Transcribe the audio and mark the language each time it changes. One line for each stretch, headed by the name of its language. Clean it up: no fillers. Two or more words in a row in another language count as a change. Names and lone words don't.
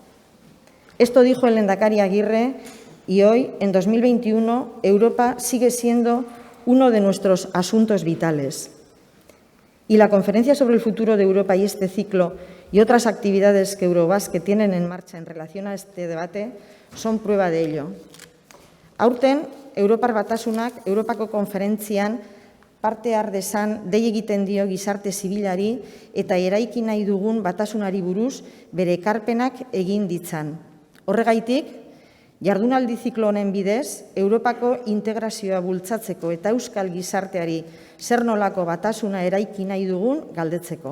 Spanish: Esto dijo el lehendakari Aguirre y hoy, en 2021, Europa sigue siendo uno de nuestros asuntos vitales. Y la Conferencia sobre el futuro de Europa y este ciclo y otras actividades que Eurobasque tienen en marcha en relación a este debate son prueba de ello.
Basque: Aurten, Europar Batasunak Europako konferentzian parte har dezan dei egiten dio gizarte zibilari eta eraiki nahi dugun batasunari buruz bere ekarpenak egin ditzan. Horregaitik, jardunaldi ziklo honen bidez, Europako integrazioa bultzatzeko eta euskal gizarteari zer nolako batasuna eraiki nahi dugun galdetzeko.